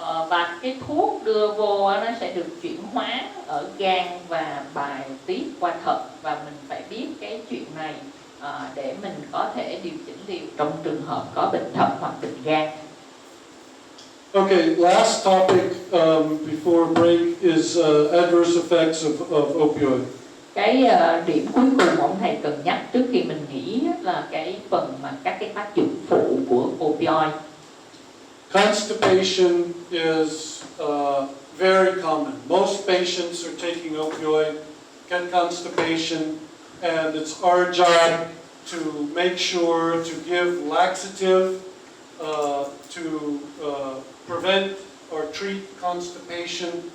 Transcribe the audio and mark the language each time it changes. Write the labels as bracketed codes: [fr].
[vi] Và cái thuốc đưa vô nó sẽ được chuyển hóa ở gan và bài tiết qua thận, và mình phải biết cái chuyện này để mình có thể điều chỉnh liều trong trường hợp có bệnh thận hoặc bệnh gan. [en] Okay, last topic before break is adverse effects of opioid. [vi] Cái điểm cuối cùng ông thầy cần nhắc trước khi mình nghĩ là cái phần mà các cái tác dụng phụ của opioid. [en] Constipation is very common. Most patients are taking opioid, get constipation, and it's our job to make sure to give laxative to prevent or treat constipation.